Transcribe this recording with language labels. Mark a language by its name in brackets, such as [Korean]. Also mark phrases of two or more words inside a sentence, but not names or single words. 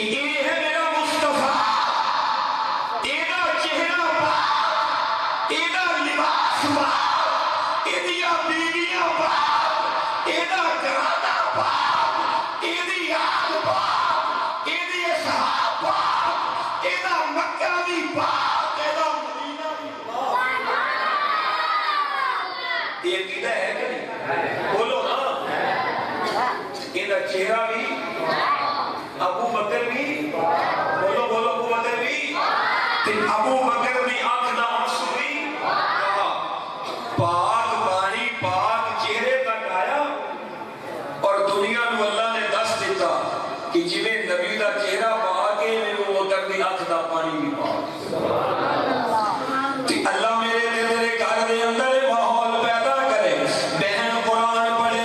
[Punjabi] یہ ہے میرا مصطفیٰ ایدا چہرہ ایدا لباس ایدیاں بیویاں ایدا گھرانہ ایدی یاد ایدی صحابہ ایدا مکہ دی بات ایدا مدینہ دی بات یہ کدا ہے کہ نہیں چہرہ بھی ابو بکر بھی بولو بولو ابو بکر بھی تے ابو بکر دی آنکھ دا آنسو بھی پاک پانی پاک چہرے تک آیا اور دنیا نو اللہ نے دس دیتا کہ جویں نبی دا چہرہ پاک ہے ابو بکر دی آنکھ دا پانی بھی پاک تے اللہ میرے تے تیرے گھر دے اندر ماحول پیدا کرے بہن قرآن پڑھے